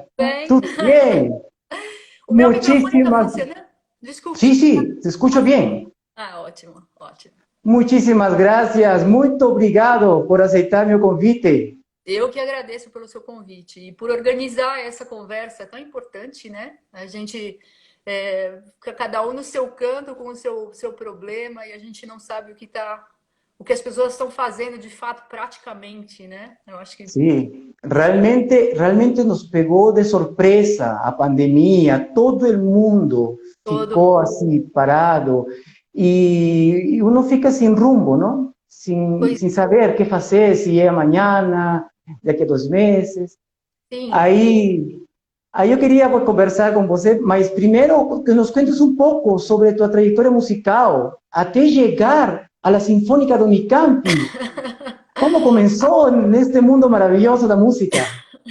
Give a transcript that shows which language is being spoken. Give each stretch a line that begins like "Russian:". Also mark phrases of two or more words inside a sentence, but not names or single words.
Portuguese: bem?
Spanish: ¿Tú bien?
Portuguese: O meu microfone está
Spanish: Muchísimas.
Portuguese: funcionando? Desculpe.
Spanish: Sí, sí, te escucho bien.
Portuguese: Ótimo, ótimo.
Spanish: Muchísimas gracias.
Portuguese: Muy obrigado por aceitar mi convite. Eu que agradeço pelo seu convite e por organizar essa conversa tão importante, né? A gente fica cada um no seu canto com o seu problema e a gente não sabe o que as pessoas estão fazendo de fato praticamente, né? Eu acho que
Spanish: Sí, realmente nos pegó de sorpresa a pandemia, todo el mundo
Portuguese: todo ficou mundo.
Spanish: así parado y uno fica sin rumbo, ¿no?
Portuguese: Pois
Spanish: Sin saber qué hacer, si es mañana, de aquí a 2 meses.
Portuguese: sim. Aí eu queria conversar com você, mas primeiro que
Spanish: nos cuentes
Portuguese: um pouco sobre tua trajetória musical, até chegar à la Sinfônica do Unicamp. Como começou neste mundo maravilhoso da música?